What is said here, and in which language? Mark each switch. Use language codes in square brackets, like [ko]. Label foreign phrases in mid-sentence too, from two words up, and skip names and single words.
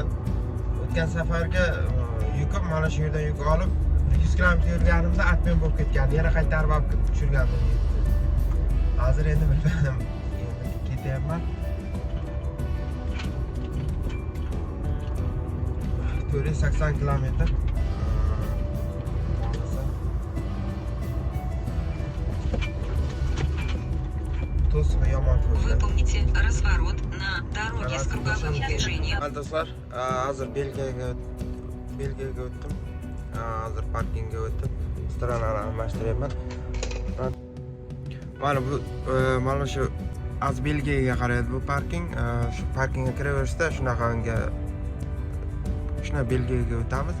[uz] O'tgan safarga yukim mana shu yerdan yuk olib 100 km yurganimda atmen bo'lib ketgandi. Yana qaytarib olib tushirgandim. Hozir endi bilmadim. Endi ketyapman. 480 km. [ru] Выполните разворот на дороге с круговым движением. [uz] Do'stlar, hozir Belgiyaga o'tdim. Hozir parkingga o'tib, stranani almashtiryapman. Mana shu Belgiyaga qaraydi bu parking. Shu parkingga kiraverishda shuna Belgiyaga o'tamiz.